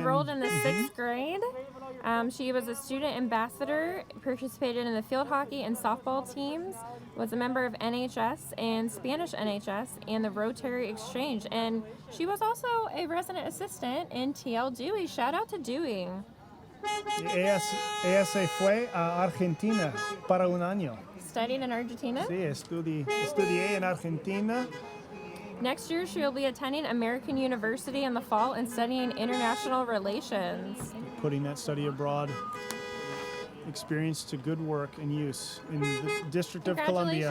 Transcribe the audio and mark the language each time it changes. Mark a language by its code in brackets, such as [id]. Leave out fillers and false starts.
[en] enrolled in the 6th grade. She was a student ambassador, participated in the field hockey and softball teams, was a member of NHS and Spanish NHS and the Rotary Exchange. And she was also a resident assistant in TL Dewey. Shout out to Dewey. [es] Ella se fue a Argentina para un año. [en] Studied in Argentina. [es] Sí, estudié en Argentina. [en] Next year, she'll be attending American University in the fall and studying international relations. Putting that study abroad experience to good work and use in the District of Columbia.